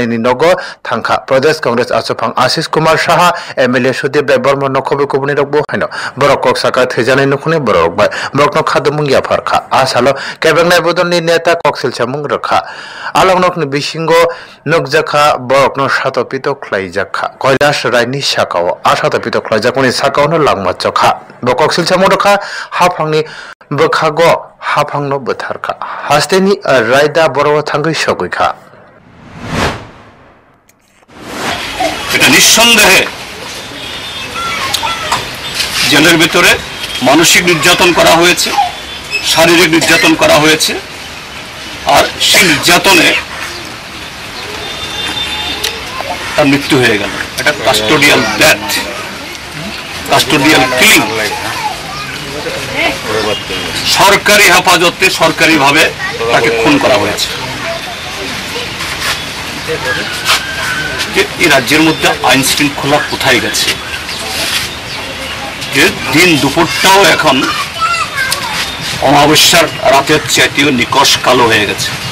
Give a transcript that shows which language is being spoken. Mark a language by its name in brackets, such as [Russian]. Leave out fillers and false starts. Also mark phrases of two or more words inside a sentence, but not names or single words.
[Kok Borok] ni Nogo Tanka Pradesh Congress Asopang Ashish Kumar Shaha MLA Sudip Berma Nokobe Kubdirokbo Haido Borok Saka Thejane Nukuni Borok Bai Borok Khadumung Yafarka Asalo Kebangne Bodolni Neta Koksil Chamung Rakha Along Nok Bishingo Nukjakha Borok no Shatopito Klaijakha Koilas Raini Shakao Ashatopito Klaijakuni Sakao no Langma Chokha Bokoksil Chamung Rakha Hapangni Bokhago Hapangno Butharka Hasteni Raida Boro Tangi Shogika [Bangla] এটা নিঃসন্দেহে জেলের ভিতরে মানসিক নির্যাতন করা হয়েছে শারীরিক নির্যাতন করা হয়েছে আর সেই নির্যাতনে তার মৃত্যু হয়ে গেল এটা [English] custodial death custodial killing [Bangla] সরকারি হেফাজতে সরকারিভাবে তাকে খুন করা হয়েছে এই রাজ্যের মধ্যে আইন শৃঙ্খলা কোথায় গেছে যে দিন দুপুরটাও এখন অমাবস্যার রাতের চাইতেও নিকষ কালো হয়ে গেছে